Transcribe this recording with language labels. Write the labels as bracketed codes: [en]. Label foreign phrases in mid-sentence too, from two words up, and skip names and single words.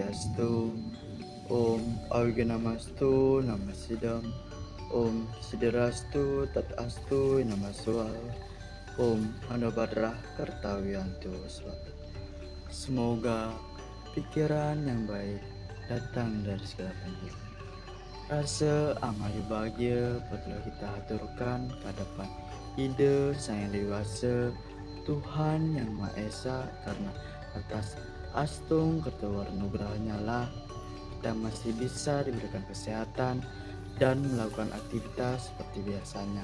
[sa] Swastiastu, Om Aurganamastu, Namasidam, Om Sidirastu, Tatastu, Namaswal, Om Anubhadrah Kartawiyantu Swastiastu. [id] Semoga pikiran yang baik datang dari segala penjuru. Rasa amal bahagia perlu kita aturkan ke hadapan ide Sang Yang Dewasa, Tuhan Yang Maha Esa, karena atas astung ketuanugerahnya lah kita masih bisa diberikan kesehatan dan melakukan aktivitas seperti biasanya.